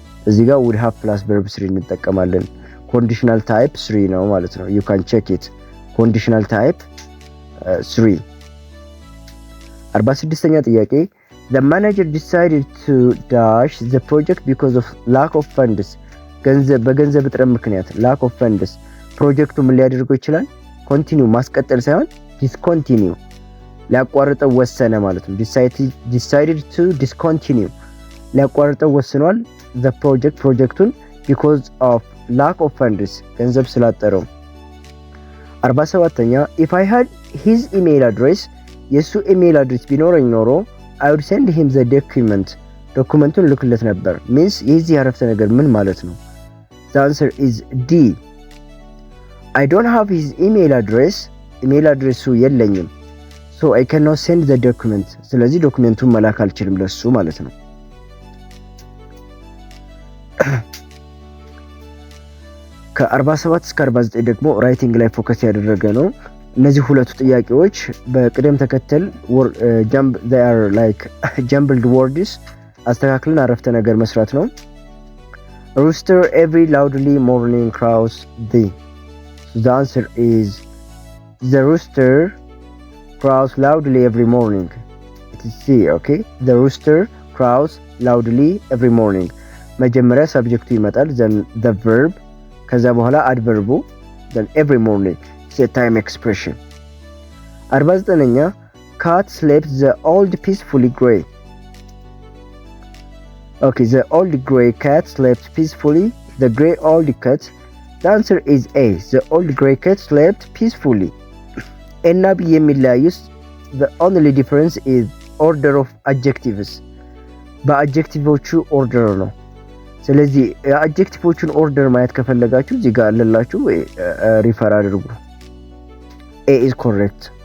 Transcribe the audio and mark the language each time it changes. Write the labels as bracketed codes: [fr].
[am] እዚህ ጋር [en] would have plus verb 3 [am] እንጠቀማለን። [en] conditional type 3 [am] ነው ማለት ነው። [en] You can check it. conditional type 3. 46ኛ ጥያቄ The manager decided to dash the project because of lack of funds. [am] በገንዘብ እጥረት ምክንያት lack of funds ፕሮጀክቱ ምን ሊያደርገው ይችላል? ኮንቲኒው ማስቀጠል ሳይሆን ዲስኮንቲኒው ሊያቋርጠው ወሰነ ማለት ነው። [en] decided to discontinue [am] ሊያቋርጠው ወስኗል the ፕሮጀክቱን [en] because of lack of funds [am] ገንዘብ ስላጠረው። 47ኛ [en] if I had his email address [am] የሱ ኢሜል አድሬስ ቢኖረኝ ኖሮ [en] I would send him the [am] ዶኩመንቱን ልክለት ነበር። means የዚህ አረፍተ ነገር ምን ማለት ነው? [en] The answer is D. I don't have his email address. [am] ኢሜል አድሬሱ የለኝም [en] so I cannot send the document. [am] ስለዚህ ዶክመንቱን መላክ አልችልም ለሱ ማለት ነው። ከ47 እስከ 49 ደግሞ ራይቲንግ ላይ ፎከስ ያደረገ ነው። እነዚህ ሁለቱ ጥያቄዎች በቅደም ተከተል [en] they are like jumbled words [am] አስተካክለን አረፍተ ነገር መስራት ነው። [en] Rooster every loudly morning crows thee. So the answer is the rooster crows loudly every morning. It is C. Okay, the rooster crows loudly every morning. [am] መጀመሪያ ሰብጀክቱ ይመጣል [en] then the verb [am] ከዛ በኋላ adverb [en] then every morning. It's a time expression. 49ኛ cat slept the old peacefully grey. Okay, the old grey cat slept peacefully. The grey old cat. The answer is A. The old grey cat slept peacefully. [am] እና [en] B የሚለያዩት the only difference is order of adjectives. [am] በአድጀክቲቮቹ ኦርደር ነው። ስለዚህ የአድጀክቲቮቹን ኦርደር ማየት ከፈለጋችሁ እዚህ ጋር አለላችሁ ሪፈር አድርጉ። [en] A is correct.